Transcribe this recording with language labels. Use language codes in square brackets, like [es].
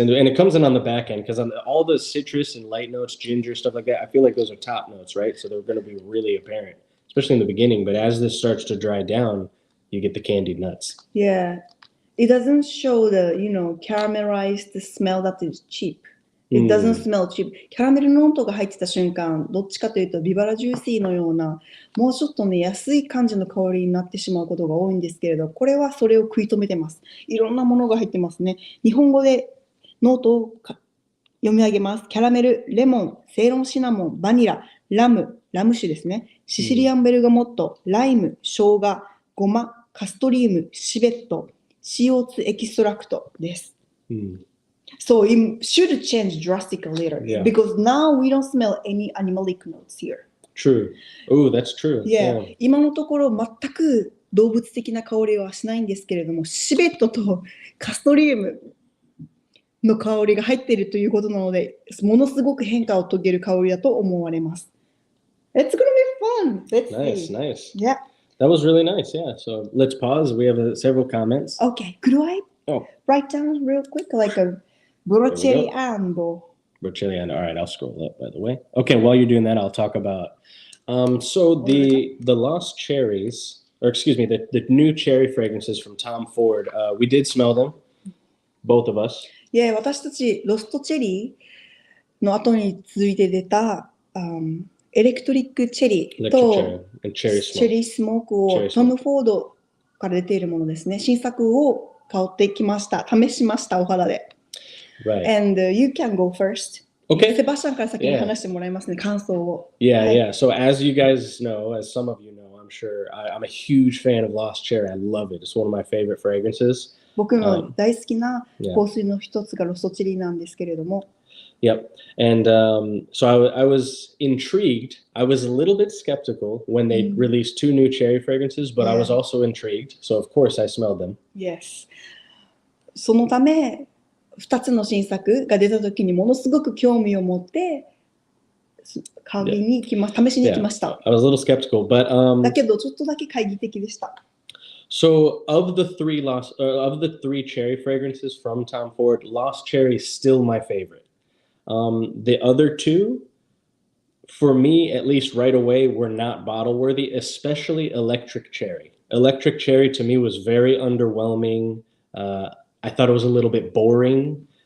[en] And it comes in on the back end because on all the citrus and light notes, ginger, stuff like that, I feel like those are top notes, right? So they're going to be really apparent, especially in the beginning. But as this starts to dry down, you get the candied nuts. Yeah. It doesn't show the, caramelized smell that is cheap. It doesn't smell cheap. [ja] キャラメルの音が入ってた瞬間、どっちかというとビバラジューシーのような、もうちょっとね、安い感じの香りになってしまうことが多いんですけれど、これはそれを食い止めてます。いろんなものが入ってますね。日本語でノートを読み上げます。キャラメル、レモン、セイロンシナモン、バニラ、ラム酒ですね。シシリアンベルガモット、ライム、生姜、ゴマ、カストリウム、シベット、CO2 エキストラクトです。 [en] So it should change drastically later because now we don't smell any animalic notes here. True. Oh, that's true. Yeah. [ja] 今のところ全く動物的な香りはしないんですけれども、シベットとカストリウムの香りが入っているということなので、ものすごく変化を遂げる香りだと思われます。 [en] It's gonna be fun. Let's see. Nice. Yeah. That was really nice. Yeah. So let's pause. We have several comments. Okay. Could I write down real quick like a Brocelli and Brocelli and all right, I'll scroll up by the way. Okay, while you're doing that, I'll talk about so the lost cherries, or excuse me, the new cherry fragrances from Tom Ford. We did smell them, both of us. [ja] Yeah, 私たちロストチェリーの後に続いて出た、エレクトリックチェリーとチェリースモークをトム・フォードから出ているものですね。新作を買ってきました。試しました、お肌で。 [en] Right. And you can go first. Okay. [ja] セバスチャンから先に話してもらいますね、感想を。 [en] Yeah. So as you guys know, as some of you know, I'm sure I'm a huge fan of Lost Cherry. I love it. It's one of my favorite fragrances. [ja] 僕の大好きな香水の一つがロストチェリーなんですけれども。 [en] Yep. And so I was intrigued. I was a little bit skeptical when they released 2 new cherry fragrances, but I was also intrigued. So of course I smelled them. Yes. [ja] そのため、2つの新作が出た時にものすごく興味を持って買いに行きま試しに行きました。 [en] I was a little skeptical, but [ja] だけどちょっとだけ懐疑的でした。 [en] So of the 3 cherry fragrances from Tom Ford, Lost Cherry is still my favorite. The other 2, for me, at least right away, were not bottle worthy, especially Electric Cherry. Electric Cherry to me was very underwhelming. I thought it was a little bit boring.